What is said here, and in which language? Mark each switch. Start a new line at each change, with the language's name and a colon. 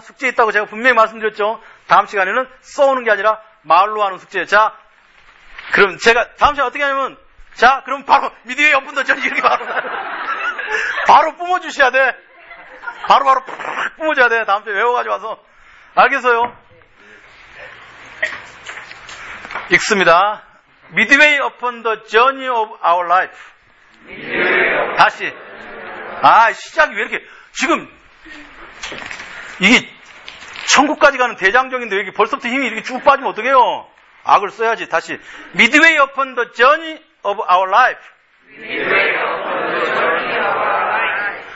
Korean: 숙제 있다고 제가 분명히 말씀드렸죠. 다음 시간에는 써오는 게 아니라 말로 하는 숙제. 자, 그럼 제가 다음 시간 어떻게 하냐면, 자, 그럼 바로 미디어 연분도 전 이렇게 바로 바로 뿜어주셔야 돼. 바로 뿜어줘야 돼. 다음 주에 외워가지고 와서 알겠어요. 읽습니다.
English: Midway upon the journey of our life.
Korean: 다시. 아, 시작이 왜 이렇게 지금 이게. 천국까지 가는 대장정인데 왜 이렇게 벌써부터 힘이 이렇게 쭉 빠지면 어떡해요? 악을 써야지. 다시.
English: Midway upon the journey of our life. Midway upon the journey of our life.